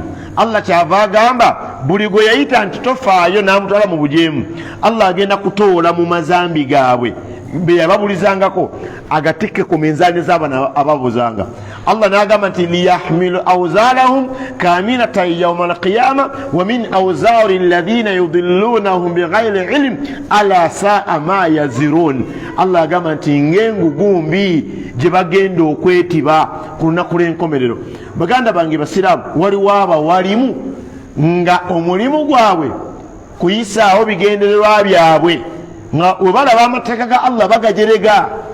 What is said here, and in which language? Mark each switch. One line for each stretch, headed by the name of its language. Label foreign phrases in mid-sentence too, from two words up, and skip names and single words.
Ganda: Allah kyava agamba buli gwe yayita nti tofaayo n'amutwala mu bujeemu, Allah agenda kutoola mu mazambi gaabwe be yababulizangako agatikke ku minzaani z'abana ababuzanga. Allah n'agamba nti
Arabic: ليحملوا أوزارهم كاملة يوم القيامة ومن أوزار الذين يضلونهم بغير علم ألا ساء ما يزرون.
Ganda: Allah agamba nti ng'engugumbi gye bagenda okwetiba ku lunaku lw'enkomerero. Baganda bange basiraamu, waliwo abawalimu nga omulimu gwabwe kuyisaawo bigendererwa byabwe, nga we balaba amateeka ga Allah bagajerega.